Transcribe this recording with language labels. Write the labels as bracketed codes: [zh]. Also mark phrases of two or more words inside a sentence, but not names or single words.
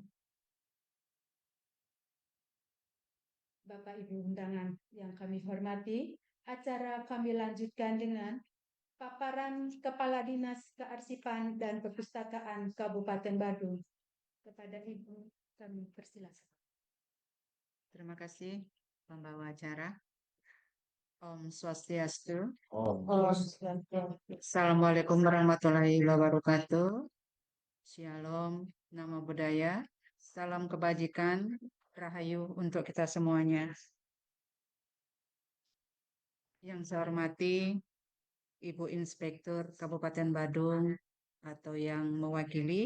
[id] Bapak Ibu undangan yang kami hormati, acara kami lanjutkan dengan paparan Kepala Dinas Kearsipan dan Perpustakaan Kabupaten Badung. Kepada Ibu kami persilakan. Terima kasih, pembawa acara. [sa] Om Swastiastu. [ar] السلام عليكم ورحمة الله وبركاته. [pi] Shalom, Namo Buddhaya. [id] Salam kebajikan, Rahayu untuk kita semuanya. Yang saya hormati Ibu Inspektur Kabupaten Badung atau yang mewakili.